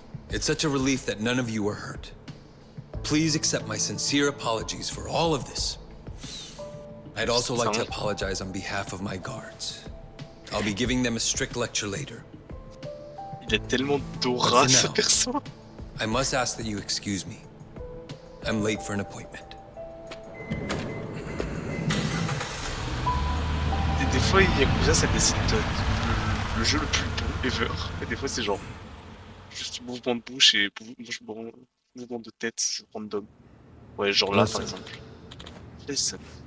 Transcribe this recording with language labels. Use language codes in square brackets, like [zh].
[en] It's such a relief that none of you were hurt. Please accept my sincere apologies for all of this. I'd also like to apologize on behalf of my guards. I'll be giving them a strict lecture later. [fr] Il est tellement d'aura, ce perso. [en] I must ask that you excuse me. I'm late for an appointment. [fr] Des fois, Yakuza, ça décide le jeu le plus bon ever. Et des fois, c'est genre juste mouvement de bouche et mouvement de tête random. Ouais, genre là, par exemple. [en] Listen.